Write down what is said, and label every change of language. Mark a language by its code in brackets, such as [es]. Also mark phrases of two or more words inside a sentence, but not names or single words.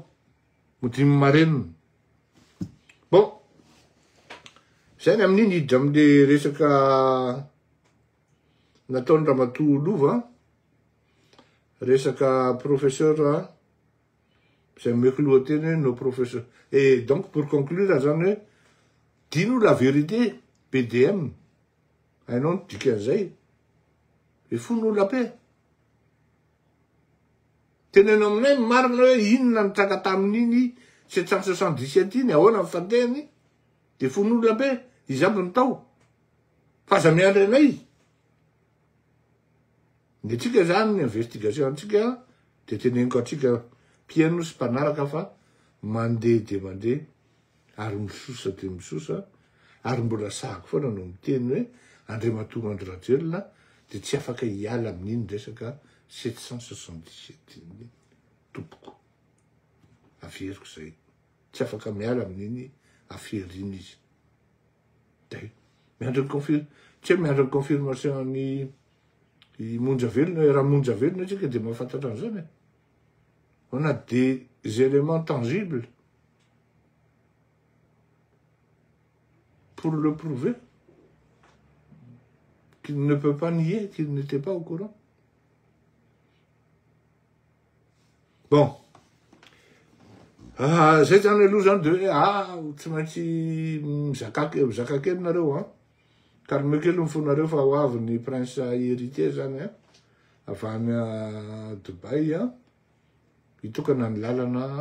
[mg] Modimy marenina. Bon. Zany amin'iny hiditra amin'le resaka nataony Ramatoa Lova. Resaka professeur. Zay meko lohateny [fr] nos professeurs. Et donc pour conclure [mg] zany hoe [fr] dis-nous la vérité, PDM. [mg] Hainao ny dikan'izay. [fr] Et fous-nous la paix. [mg] Tenenao aminay marina hoe inona nitraka tamin'iny 777 iny ahoana ny fandehany. Dia [fr] fous-nous la paix. [mg] Izy aby ny tao. Fa aza miandry anay. Ny antsika zany ny investigation antsika dia teneniko antsika mpiaino sy mpanaraka fa mandeha dia mandeha. Ary misosa dia misosa. Ary mbola sahako foana no miteny hoe Andriamatoa Andry dia tsy afaka hiala amin'iny resaka 777 iny tompoko. Averiko zay. Tsy afaka miala amin'iny aferiny izy. Day. Miandry ny confirmation ny monja velona, raha monja velona tsika dia mahafantatra an'izany. [fr] On a des éléments tangibles pour le prouver qu'il ne peut pas nier qu'il n'était pas au courant. Bon. [mg] Zay zany aloha zany de hoe tsy maintsy mizaka kely nareo calme kely mifonareo fa ho avy ny [fr] prince héritier [mg] zany avy any Dubaï hitokana ny lalana